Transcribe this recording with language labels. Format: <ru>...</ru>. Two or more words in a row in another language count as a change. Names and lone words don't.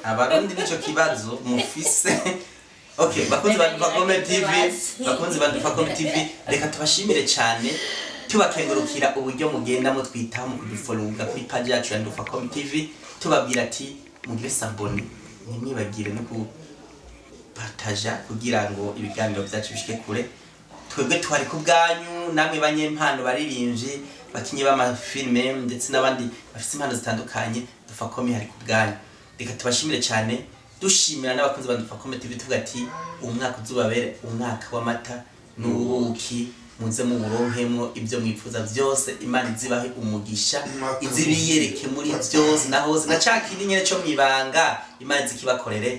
<rn>Abarundi nico kibazo mufise. Okay, bakunze ba Ndufacom TV reka tubashimire cyane tubakengurukira uburyo mugenda mutwitaho mu kudufollowa kuri page yacu ya Ndufacom TV tubabwira ati mugire sabone nimwibagire no kupartager kugira ngo ibiganiro byacu bishike kure. Twebwe twari ku bwanyu namwe banyempano baririmbye bakinye b'amafilme ndetse n'abandi bafite impano zitandukanye Ndufacom hari ku bwanyu. Reka tubashimire cyane dushimira n'abakunzi ba Ndufacom TV tuvuga ati umwaka uzubabere umwaka w'amata n'ubuki muze mu buronkemwo ibyo mwifuza byose Imana izibahe umugisha izibiyereke muri byose na hose na cakindi nyene cyo mwibanga Imana izikibakorere.</rn>